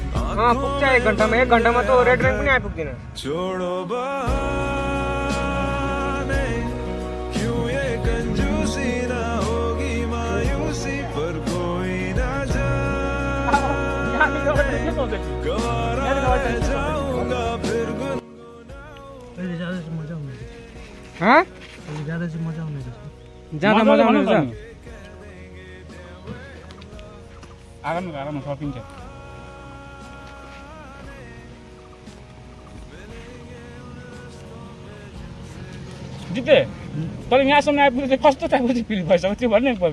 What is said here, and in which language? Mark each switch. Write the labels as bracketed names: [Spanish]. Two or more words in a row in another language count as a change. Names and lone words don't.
[Nepali] पुग्छ 1 घन्टामा। 1 घन्टामा त रेड रैन पनि आइपुग्दैन। [Hindi] छोड़ो बहाने, क्यों ये कंजूसी ना होगी मायूसी पर कोई ना जाए, गवारा रह जाऊंगा फिर [Nepali] हाँ ज्यादा चाहिँ मजा आउने रहेछ। ज्यादा मजा आउने रहेछ। आराममा सकिन्छ। जिते तर यहाँसम्म आइपुग्दा चाहिँ कस्तो टाइपको चाहिँ फिल भइसक्यो त्यो भन्ने एकपल्ट।